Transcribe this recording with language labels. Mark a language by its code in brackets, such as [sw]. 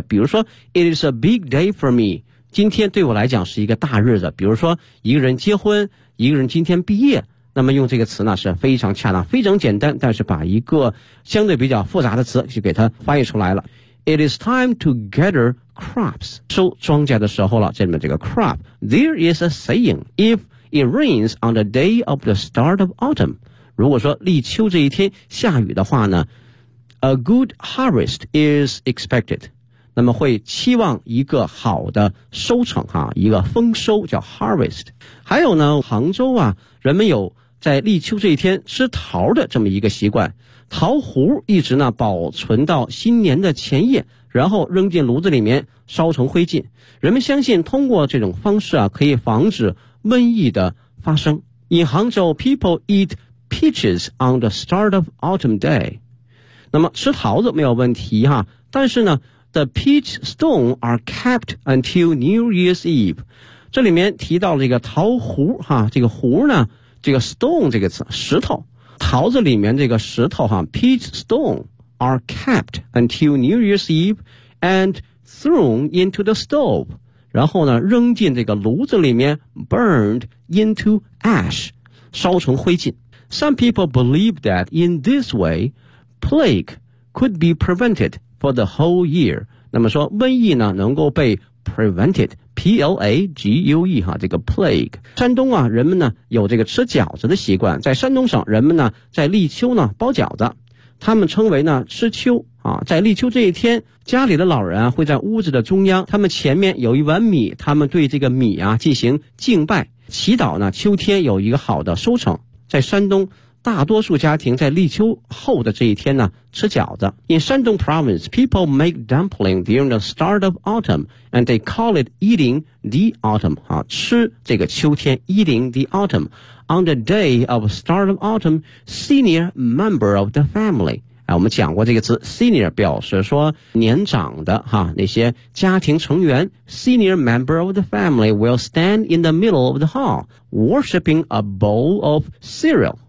[zh] 比如说 [en] It is a big day for me, [zh] 今天对我来讲是一个大日子。比如说一个人结婚，一个人今天毕业，那么用这个词呢是非常恰当，非常简单，但是把一个相对比较复杂的词就给它翻译出来了。 [en] It is time to gather crops. [zh] 收庄稼的时候了，这里面这个 crop. [en] There is a saying, if it rains on the day of the start of autumn, [zh] 如果说立秋这一天下雨的话呢， [en] a good harvest is expected. [zh] 那么会期望一个好的收成啊，一个丰收叫 harvest. 还有呢，杭州啊，人们有在立秋这一天吃桃的这么一个习惯，桃核一直呢保存到新年的前夜，然后扔进炉子里面烧成灰烬。人们相信通过这种方式啊，可以防止瘟疫的发生。 [en] In Hangzhou, people eat peaches on the start of autumn day. [zh] 那么吃桃子没有问题哈，但是呢 [en] ，the peach stone are kept until New Year's Eve. [zh] 这里面提到了这个桃核哈，这个核呢，这个 stone 这个词，石头。桃子里面这个石头哈 [en] ，peach stone are kept until New Year's Eve and thrown into the stove. [zh] 然后呢，扔进这个炉子里面 ， [en] burned into ash, [zh] 烧成灰烬。 [en] Some people believe that in this way, plague could be prevented for the whole year. [zh] 那么说，瘟疫呢能够被 prevented, plague 哈，这个 plague。山东啊，人们呢有这个吃饺子的习惯，在山东省，人们呢在立秋呢包饺子，他们称为呢吃秋啊。在立秋这一天，家里的老人啊会在屋子的中央，他们前面有一碗米，他们对这个米啊进行敬拜，祈祷呢秋天有一个好的收成。在山东，大多数家庭在立秋后的这一天呢吃饺子。 [en] In Shandong province, people make dumpling during the start of autumn, and they call it eating the autumn, [zh] 啊，吃这个秋天 [en] eating the autumn. On the day of start of autumn, senior member of the family, [zh] 啊，我们讲过这个词 senior 表示说年长的哈，那些家庭成员 [en] senior member of the family will stand in the middle of the hall, worshipping a bowl of cereal.